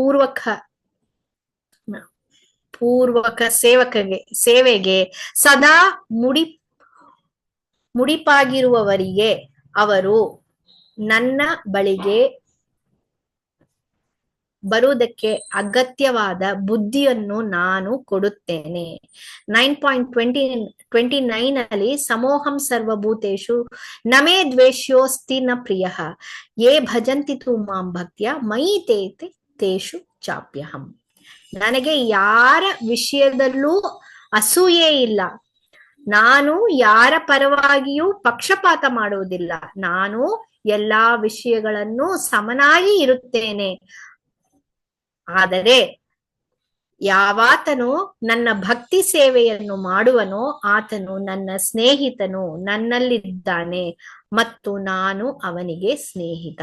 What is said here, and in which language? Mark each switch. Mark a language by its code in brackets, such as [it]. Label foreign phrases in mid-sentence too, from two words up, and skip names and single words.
[kn] ಪೂರ್ವಕ ಸೇವೆಗೆ ಸದಾ ಮುಡಿಪಾಗಿರುವವರಿಗೆ ಅವರು ನನ್ನ ಬಳಿಗೆ ಬರುವುದಕ್ಕೆ ಅಗತ್ಯವಾದ ಬುದ್ಧಿಯನ್ನು ನಾನು ಕೊಡುತ್ತೇನೆ. [sa] 9.29 ಅಲ್ಲಿ ಸಮೋಹಂ ಸರ್ವಭೂತೇಷು ನಮೇ ದ್ವೇಷ್ಯೋಸ್ತಿ ನ ಪ್ರಿಯಃ ಯೇ ಭಜಂತಿ ತು ಮಾಂ ಭಕ್ತ್ಯ ಮಯಿ ತೇಷು ಚಾಪ್ಯಹಂ. [kn] ನನಗೆ ಯಾರ ವಿಷಯದಲ್ಲೂ ಅಸೂಯೆ ಇಲ್ಲ, ನಾನು ಯಾರ ಪರವಾಗಿಯೂ ಪಕ್ಷಪಾತ ಮಾಡುವುದಿಲ್ಲ, ನಾನು ಎಲ್ಲಾ ವಿಷಯಗಳನ್ನು ಸಮನಾಗಿ ಇರುತ್ತೇನೆ. ಆದರೆ ಯಾವಾತನು ನನ್ನ ಭಕ್ತಿ ಸೇವೆಯನ್ನು ಮಾಡುವನೋ ಆತನು ನನ್ನ ಸ್ನೇಹಿತನು, ನನ್ನಲ್ಲಿದ್ದಾನೆ ಮತ್ತು ನಾನು ಅವನಿಗೆ ಸ್ನೇಹಿತ.